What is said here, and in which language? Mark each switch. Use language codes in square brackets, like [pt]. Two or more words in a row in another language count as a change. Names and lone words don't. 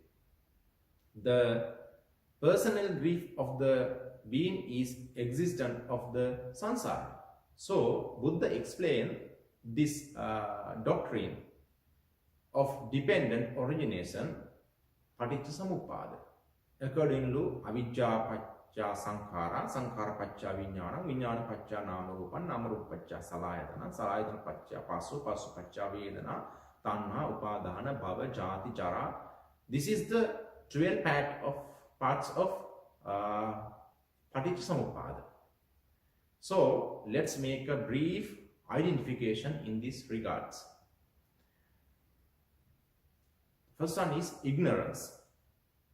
[en] The personal grief of the being is existent of the samsara. So Buddha explained this doctrine of dependent origination, Paticcasamuppada. According to [pi] Avijja Pacca Sankhara, Sankhara Pacca Vijnana, Vijnana Pacca Namarupa, Namarupa Pacca Salayatana, Salayatana Pacca Pasu, Pasu Pacca Vedana, Tanha, Upadana, Bhava, Jati, Jara. [en] This is the 12 parts of Paticcasamuppada. So let's make a brief identification in this regards. First one is ignorance.